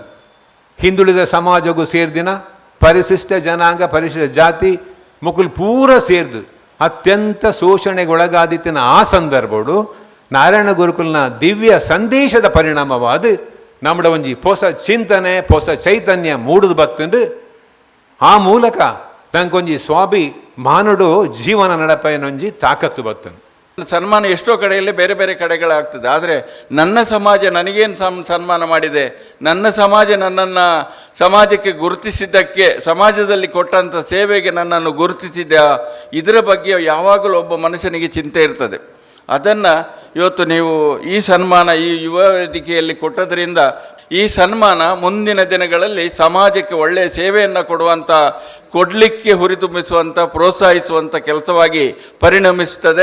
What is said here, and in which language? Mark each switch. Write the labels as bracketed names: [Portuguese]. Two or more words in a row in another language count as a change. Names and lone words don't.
[Tulu] ಹಿಂದುಳಿದ ಸಮಾಜಗೂ ಸೇರ್ದಿನ ಪರಿಶಿಷ್ಟ ಜನಾಂಗ, ಪರಿಶಿಷ್ಟ ಜಾತಿ ಮುಕುಲು ಪೂರ ಸೇರ್ದು ಅತ್ಯಂತ ಶೋಷಣೆಗೊಳಗಾದಿತ್ತಿನ ಆ ಸಂದರ್ಭಡು ನಾರಾಯಣ ಗುರುಕುಲ್ನ ದಿವ್ಯ ಸಂದೇಶದ ಪರಿಣಾಮವಾದ ನಮ್ಮಡ ಒಂಜಿ ಹೊಸ ಚಿಂತನೆ, ಹೊಸ ಚೈತನ್ಯ ಮೂಡುದು ಬತ್ತಂಡು ಆ ಮೂಲಕ ನಂಗೊಂಜಿ ಸ್ವಾಭಿ ಮಾನುಡು ಜೀವನ ನಡಪನೊಂಜಿ ತಾಕತ್ತು ಬತ್ತನು. [Kannada] ಸನ್ಮಾನ ಎಷ್ಟೋ ಕಡೆಯಲ್ಲಿ ಬೇರೆ ಬೇರೆ ಕಡೆಗಳಾಗ್ತದೆ. ಆದರೆ ನನ್ನ ಸಮಾಜ ನನಗೇನು ಸನ್ಮಾನ ಮಾಡಿದೆ, ನನ್ನ ಸಮಾಜ ನನ್ನನ್ನು ಸಮಾಜಕ್ಕೆ ಗುರುತಿಸಿದ್ದಕ್ಕೆ, ಸಮಾಜದಲ್ಲಿ ಕೊಟ್ಟಂಥ ಸೇವೆಗೆ ನನ್ನನ್ನು ಗುರುತಿಸಿದ, ಇದರ ಬಗ್ಗೆ ಯಾವಾಗಲೂ ಒಬ್ಬ ಮನುಷ್ಯನಿಗೆ ಚಿಂತೆ ಇರ್ತದೆ. ಅದನ್ನು ಇವತ್ತು ನೀವು ಈ ಸನ್ಮಾನ ಈ ಯುವ ವೇದಿಕೆಯಲ್ಲಿ ಕೊಟ್ಟದ್ರಿಂದ ಈ ಸನ್ಮಾನ ಮುಂದಿನ ದಿನಗಳಲ್ಲಿ ಸಮಾಜಕ್ಕೆ ಒಳ್ಳೆಯ ಸೇವೆಯನ್ನು ಕೊಡಲಿಕ್ಕೆ ಹುರಿದುಂಬಿಸುವಂಥ, ಪ್ರೋತ್ಸಾಹಿಸುವಂಥ ಕೆಲಸವಾಗಿ ಪರಿಣಮಿಸುತ್ತದೆ.